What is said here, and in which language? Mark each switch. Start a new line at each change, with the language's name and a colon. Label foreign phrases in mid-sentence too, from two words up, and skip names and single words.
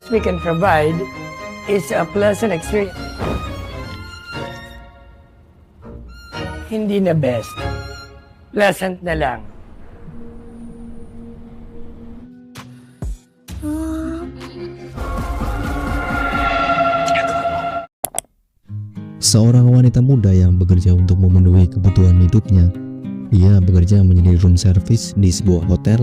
English: we can provide is a pleasant experience.
Filipino: Hindi na best. Pleasant na lang.
Indonesian: Seorang wanita muda yang bekerja untuk memenuhi kebutuhan hidupnya. Ia bekerja menjadi room service di sebuah hotel.